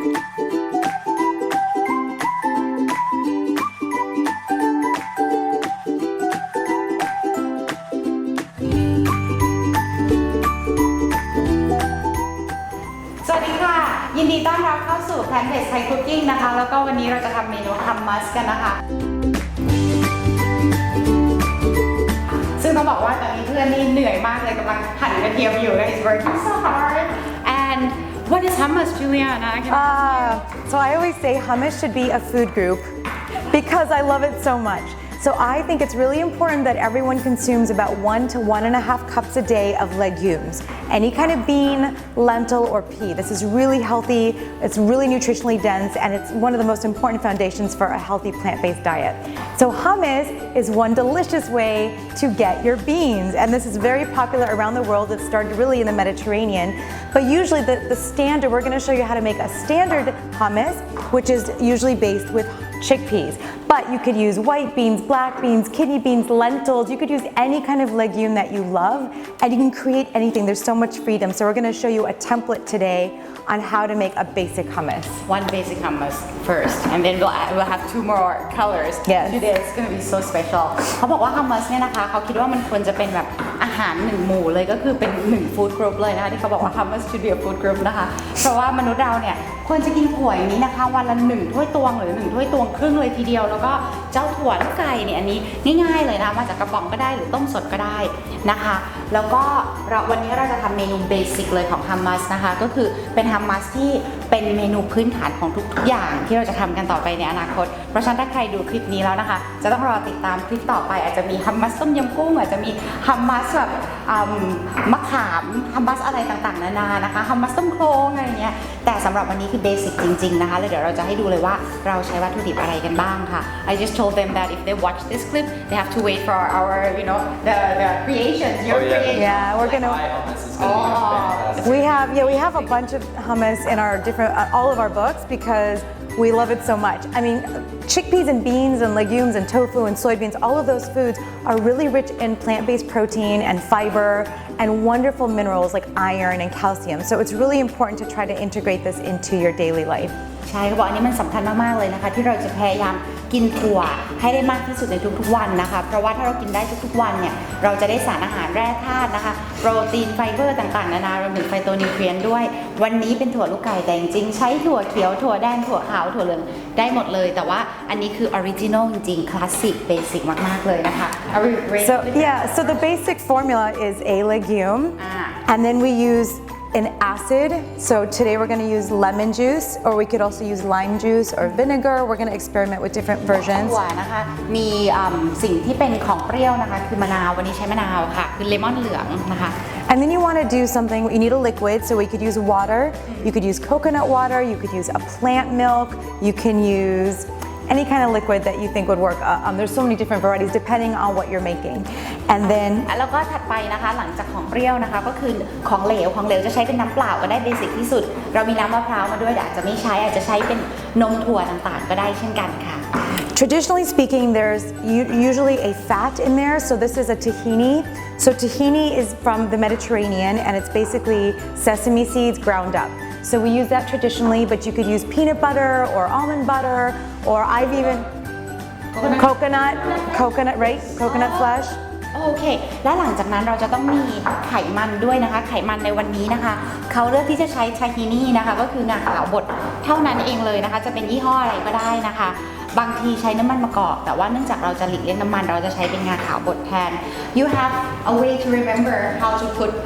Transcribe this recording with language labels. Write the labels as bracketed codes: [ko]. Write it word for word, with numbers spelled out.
[th] สวัสดีค่ะ ยินดีต้อนรับเข้าสู่ Plant-based Thai Cooking นะคะ แล้วก็วันนี้เราจะทำเมนูฮัมมัสกันนะคะ ซึ่งต้องบอกว่าตอนนี้เพื่อนนี่เหนื่อยมากเลยกำลังหั่นกระเทียมอยู่นะ [en] It's working so hard and what is hummus Juliana Can you- Uh, so I always say hummus should be a food group because I love it so much. So I think it's really important that everyone consumes about one to one and a half cups a day of legumes. Any kind of bean, lentil, or pea. This is really healthy, it's really nutritionally dense, and it's one of the most important foundations for a healthy plant-based diet. So hummus is one delicious way to get your beans, and this is very popular around the world. It started really in the Mediterranean, but usually the, the standard, we're gonna show you how to make a standard hummus, which is usually based with chickpeas. But you could use white beans, black beans, kidney beans, lentils. You could use any kind of legume that you love, and you can create anything. There's so much freedom. So we're going to show you a template today on how to make a basic hummus. One basic hummus first and then we'll add, we'll have two more colors Yes. today it's gonna be so special [th] เขาบอกว่าฮัมมัสเนี่ยนะคะเขาคิดว่ามันควรจะเป็นแบบอาหารหนึ่งหมู่เลยก็คือเป็นหนึ่งฟู้ดกรุ๊ปเลยนะคะที่เขาบอกว่าฮัมมัส [en] should be a food group [th] นะคะเพราะว่ามนุษย์เราเนี่ยควรจะกินถั่วอย่างนี้นะคะวันละหนึ่งถ้วยตวงหรือหนึ่งถ้วยตวงครึ่งเลยทีเดียวแล้วก็เจ้าถั่วลูกไก่เนี่ยอันนี้ง่ายๆเลยนะคะมาจากกระป๋องก็ได้หรือต้มสดก็ได้ นะคะแล้วก็เราวันนี้เราจะทำเมนูเบสิกเลยของฮัมมัสนะคะก็คือเป็นฮัมมัสที่เป็นเมนูพื้นฐานของทุกๆอย่างที่เราจะทำกันต่อไปในอนาคตเพราะฉะนั้นถ้าใครดูคลิปนี้แล้วนะคะจะต้องรอติดตามคลิปต่อไปอาจจะมีฮัมมัสต้มยำกุ้งอาจจะมีฮัมมัสแบบอืม มะขามฮัมมัสอะไรต่างๆนานานะคะฮัมมัสต้มโคลงอะไรเงี้ยแต่สำหรับวันนี้คือเบสิกจริงๆนะคะแล้วเดี๋ยวเราจะให้ดูเลยว่าเราใช้วัตถุดิบอะไรกันบ้างค่ะ [en] I just told them that if they watch this clip they have to wait for our, our you know the the creations your Oh, yeah. creations Yeah, we're My gonna. hummus is gonna Oh. be fantastic. We have yeah, we have a bunch of hummus in our different uh, all of our books because we love it so much. I mean, chickpeas and beans and legumes and tofu and soybeans, all of those foods are really rich in plant-based protein and fiber and wonderful minerals like iron and calcium. So it's really important to try to integrate this into your daily life. [th] ใช่เขาบอกอันนี้มันสำคัญมากๆเลยนะคะที่เราจะพยายามกินถั่วให้ได้มากที่สุดในทุกๆวันนะคะเพราะว่าถ้าเรากินได้ทุกๆวันเนี่ยเราจะได้สารอาหารแร่ธาตุนะคะโปรตีนไฟเบอร์ต่างๆนานารวมถึงไฟโตนิวทรียนด้วยวันนี้เป็นถั่วลูกไก่แต่จริงๆใช้ถั่วเขียวถั่วแดงถั่วขาวถั่วเหลืองได้หมดเลยแต่ว่าอันนี้คือออริจินอลจริงๆคลาสสิกเบสิกมากๆเลยนะคะ [en] Are we ready? So yeah, so the basic formula is a legume, Ah. and then we use an acid. So today we're going to use lemon juice, or we could also use lime juice or vinegar. We're going to experiment with different [th] ถั่ [en] versions. [th] วนะคะมีอืมสิ่งที่เป็นของเปรี้ยวนะคะคือมะนาววันนี้ใช้มะนาวค่ะคือเลมอนเหลืองนะคะ [en] And then you want to do something, you need a liquid, so we could use water, you could use coconut water, you could use a plant milk, you can use any kind of liquid that you think would work. Uh, um, there's so many different varieties depending on what you're making. And then, [th] แล้วก็ถัดไปนะคะหลังจากของเปรี้ยวนะคะก็คือของเหลวของเหลวจะใช้เป็นน้ำเปล่าก็ได้เบสิกที่สุด เรามีน้ำมะพร้าวมาด้วยแต่อาจจะไม่ใช้อาจจะใช้เป็นนมถั่วต่างๆก็ได้เช่นกันค่ะ [en] traditionally speaking, there's u- usually a fat in there, so this is a tahini. So tahini is from the Mediterranean, and it's basically sesame seeds ground up. So we use that traditionally, but you could use peanut butter or almond butter, or I've even coconut, coconut, right? Coconut flesh. [th] โอเค และหลังจากนั้นเราจะต้องมีไขมันด้วยนะคะ ไขมันในวันนี้นะคะ เขาเลือกที่จะใช้ชาฮินี่นะคะ ก็คืองาขาวบดเท่านั้นเองเลยนะคะ จะเป็นยี่ห้ออะไรก็ได้นะคะ บางทีใช้น้ำมันมะกอก แต่ว่าเนื่องจากเราจะหลีกเลี่ยงน้ำมัน เราจะใช้เป็นงาขาวบดแทน [en] You have a way to remember how to put